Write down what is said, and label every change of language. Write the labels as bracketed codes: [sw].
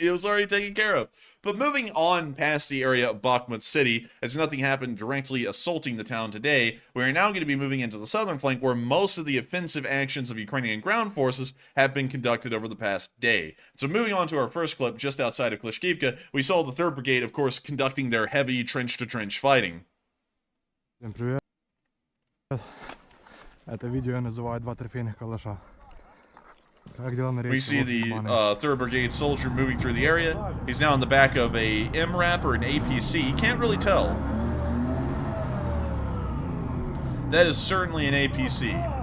[en] It was already taken care of. But moving on past the area of Bakhmut City, as nothing happened directly assaulting the town today, we are now going to be moving into the southern flank where most of the offensive actions of Ukrainian ground forces have been conducted over the past day. So moving on to our first clip just outside of Klishkivka, we saw the 3rd Brigade, of course, conducting their heavy trench-to-trench fighting. [ru] Всем привет. Это видео я называю «Два трофейных калаша». [en] We see the 3rd Brigade soldier moving through the area. He's now in the back of a MRAP or an APC. You can't really tell. That is certainly an APC.